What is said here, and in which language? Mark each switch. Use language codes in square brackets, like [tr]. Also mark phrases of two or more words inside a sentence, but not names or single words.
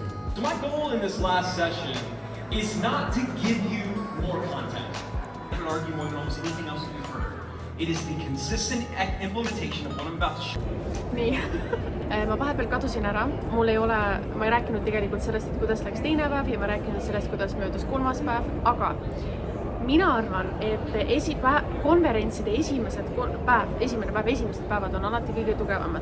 [en] So my goal in this last session is not to give you more content. I would argue more than almost anything else that we've heard. It is the consistent implementation of what I'm about to show. [et] Nii, ma vahepeal kadusin ära, ma ei rääkinud tegelikult sellest, et kuidas läks teine päev ja ma rääkinud sellest, kuidas möödus kolmas päev, aga mina arvan, et konverentside esimesed päevad on alati kõige tugevamad.